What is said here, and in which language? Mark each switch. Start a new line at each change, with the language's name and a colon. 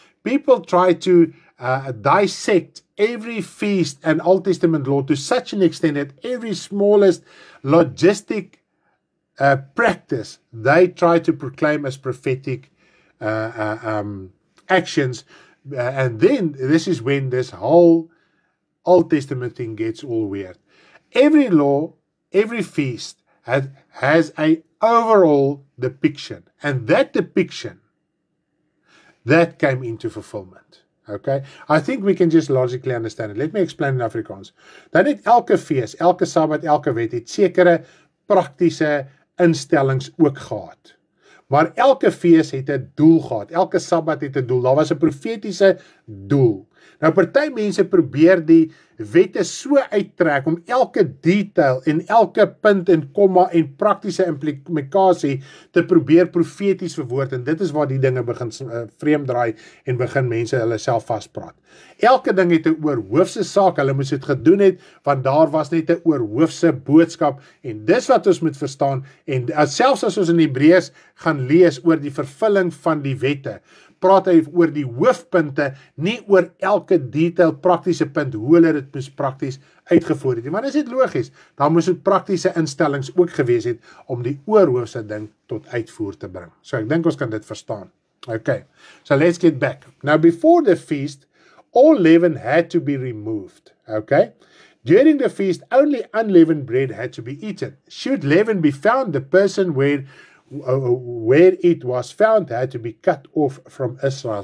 English: People try to dissect every feast and Old Testament law to such an extent that every smallest logistic practice they try to proclaim as prophetic actions, and then this is when this whole Old Testament thing gets all weird. Every law, every feast has a overall depiction, and that depiction that came into fulfillment. Okay, I think we can just logically understand it. Let me explain in Afrikaans.
Afrikaans: Dan het elke fees, elke Sabbat, elke wet het sekere praktiese instellings ook gehad. Maar elke fees het 'n doel gehad. Elke Sabbat het 'n doel. Daar was 'n profetiese doel. Nou party mense probeer die wette so uittrek om elke detail en elke punt en komma en praktiese implikasie te probeer profeties verwoord, en dit is waar die dinge begin vreemd draai en begin mense hulle self vaspraat. Elke ding het 'n oorhoofse saak, hulle moes dit gedoen het want daar was net 'n oorhoofse boodskap, en dis wat ons moet verstaan. En selfs as ons in Hebreërs gaan lees oor die vervulling van die wette, praat hy oor die hoofpunte, nie oor elke detail praktiese punt hoe hulle dit moes prakties uitgevoer het. Maar is dit logies? Daar moes dit praktiese instellings ook gewees het om die oorhoofse ding tot uitvoer te bring. So ek dink ons kan dit verstaan.
English: Okay, so let's get back. Now before the feast, all leaven had to be removed. Okay, during the feast, only unleavened bread had to be eaten. Should leaven be found, the person where it was found had to be cut off from Israel.